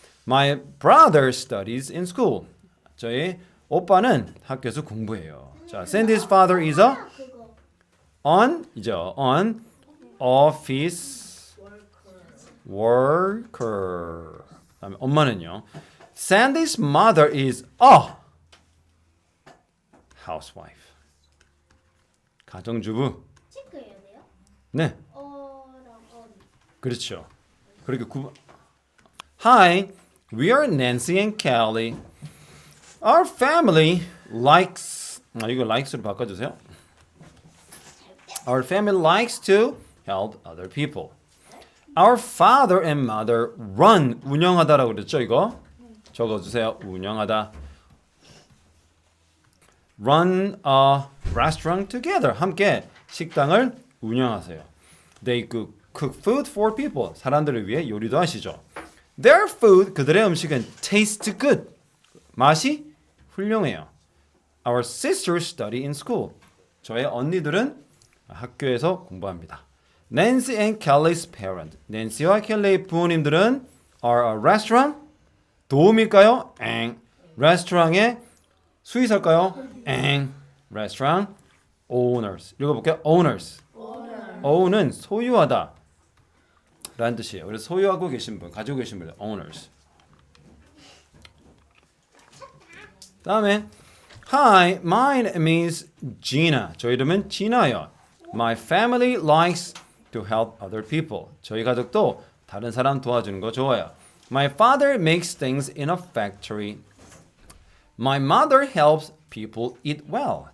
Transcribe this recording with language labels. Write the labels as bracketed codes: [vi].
[en] My brother studies in school. [ko] 저희 오빠는 학교에서 공부해요. [en] 자, Sandy's father is a on office worker. [ko] 그다음에 엄마는요. [en] Sandy's mother is a housewife. [ko] 가정주부. 체크해야 돼요? 네. 어랑 on. 그렇죠. 그렇게 [en] Hi, we are Nancy and Kelly. Our family likes [ko] 이거 likes로 바꿔주세요. [en] Our family likes to help other people. Our father and mother run [ko] 운영하다라고 그랬죠 이거? 적어주세요. 운영하다. [en] Run a restaurant together. [ko] 함께 식당을 운영하세요. [en] They cook food for people. [ko] 사람들을 위해 요리도 하시죠. [en] Their food, [ko] 그들의 음식은 [en] taste good. [ko] 맛이 훌륭해요. [en] Our sisters study in school. [ko] 저의 언니들은 학교에서 공부합니다. [en] Nancy and Kelly's parents. [ko] 낸시와 켈리의 부모님들은 [en] are a restaurant. [ko] 도우미일까요? 레스토랑의 수의사일까요? [en] restaurant owners. [ko] 읽어볼게요. [en] owners. [ko] own은 소유하다 라는 뜻이에요. 그래서 소유하고 계신 분, 가지고 계신 분, owners. 다음에 [en] Hi, my name is Gina. [ko] 저 이름은 Gina요. [en] My family likes to help other people. [ko] 저희 가족도 다른 사람 도와주는 거 좋아요. [en] My father makes things in a factory. My mother helps people eat well.